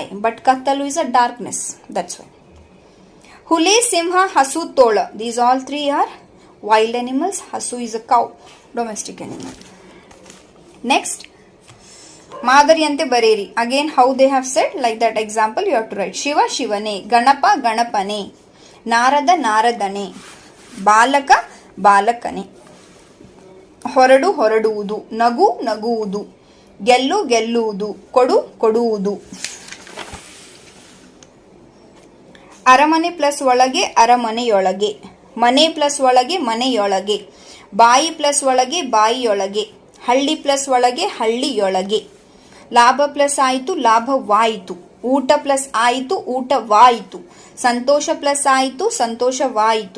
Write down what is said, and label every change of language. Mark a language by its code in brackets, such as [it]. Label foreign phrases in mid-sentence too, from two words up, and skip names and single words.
[en] But Kattalu is a darkness. That's why. [kn] ಹುಲಿ, ಸಿಂಹ, ಹಸು, ತೋಳ. [en] These all three are wild animals. Hasu is a cow, domestic animal. [kn] Next. ಮಾದರಿಯಂತೆ ಬರೆಯಿರಿ. [en] Again, how they have said, like that example you have to write. [kn] Shiva, ಶಿವನೆ. ಗಣಪ, ಗಣಪನೆ. ನಾರದ, ನಾರದನೆ. ಬಾಲಕ, ಬಾಲಕನೆ. ಹೊರಡು, ಹೊರಡೂದು. ನಗು, ನಗೂದು. ಗೆಲ್ಲು, ಗೆಲ್ಲೂದು. ಕೊಡು, ಕೊಡೂದು. ಅರಮನೆ ಪ್ಲಸ್ ಒಳಗೆ ಅರಮನೆಯೊಳಗೆ. ಮನೆ ಪ್ಲಸ್ ಒಳಗೆ ಮನೆಯೊಳಗೆ. ಬಾಯಿ ಪ್ಲಸ್ ಒಳಗೆ ಬಾಯಿಯೊಳಗೆ. ಹಳ್ಳಿ ಪ್ಲಸ್ ಒಳಗೆ ಹಳ್ಳಿಯೊಳಗೆ. ಲಾಭ ಪ್ಲಸ್ ಆಯಿತು ಲಾಭವಾಯಿತು. ಊಟ ಪ್ಲಸ್ ಆಯಿತು ಊಟವಾಯಿತು. ಸಂತೋಷ ಪ್ಲಸ್ ಆಯಿತು ಸಂತೋಷವಾಯಿತು.